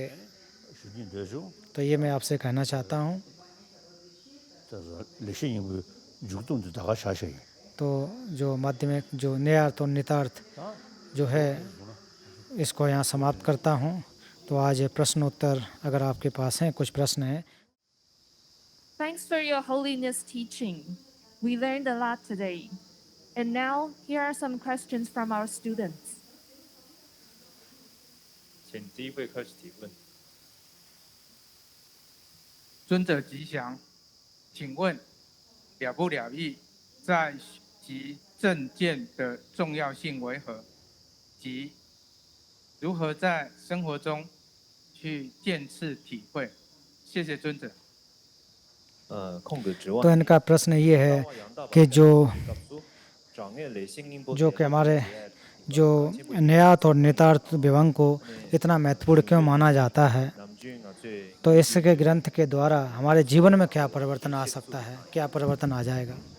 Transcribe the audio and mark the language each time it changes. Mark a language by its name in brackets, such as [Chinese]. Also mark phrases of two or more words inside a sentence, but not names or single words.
[Hindi] तो ये मैं आपसे कहना चाहता हूँ। तो जो माध्यमिक जो न्यायार्थ और नितार्थ जो है इसको यहाँ समाप्त करता हूँ। तो आज प्रश्न उत्तर अगर आपके पास हैं, कुछ प्रश्न हैं। [English] Thanks for your holiness teaching. We learned a lot today. And now here are some questions from our students. [Chinese] 请第一位开始提问。尊者吉祥，请问了不了义在及正见的重要性为何，及如何在生活中去渐次体会？谢谢尊者。 [Hindi] तो इनका प्रश्न ये है कि जो कि हमारे जो न्यात और नितार्थ विभंग को इतना महत्वपूर्ण क्यों माना जाता है, तो इसके ग्रंथ के द्वारा हमारे जीवन में क्या परिवर्तन आ सकता है, क्या परिवर्तन आ जाएगा?